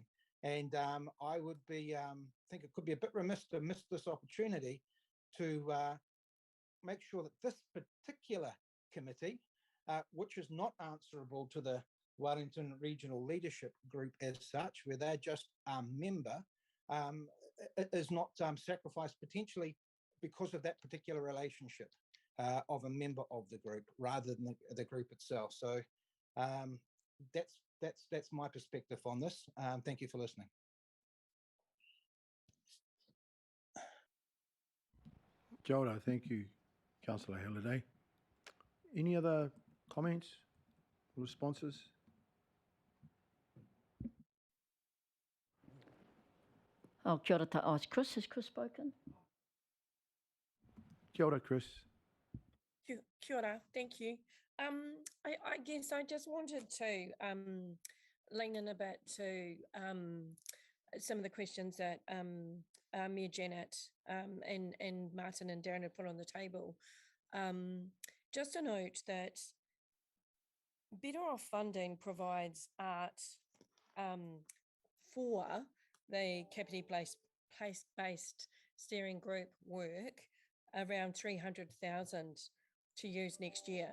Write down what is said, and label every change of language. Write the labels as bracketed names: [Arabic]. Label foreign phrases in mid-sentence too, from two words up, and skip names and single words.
[English] And I would be think it could be a bit remiss to miss this opportunity to make sure that this particular committee, which is not answerable to the Wellington Regional Leadership Group as such, where they're just a member, is not sacrificed potentially because of that particular relationship of a member of the group rather than the group itself. So that's my perspective on this. Thank you for listening. [Māori] Kia ora, [English] thank you, Councillor Halliday. Any other comments or responses? Oh, [Māori] kia ora [English] Chris. Has Chris spoken? [Māori] Kia ora, Chris. Kia ora, [English] thank you. I guess I just wanted to lean in a bit to some of the questions that Mayor Janet and Martin and Darren had put on the table. Just to note that Better Off funding provides art for the Kāpiti place-based steering group work, around 300,000 to use next year.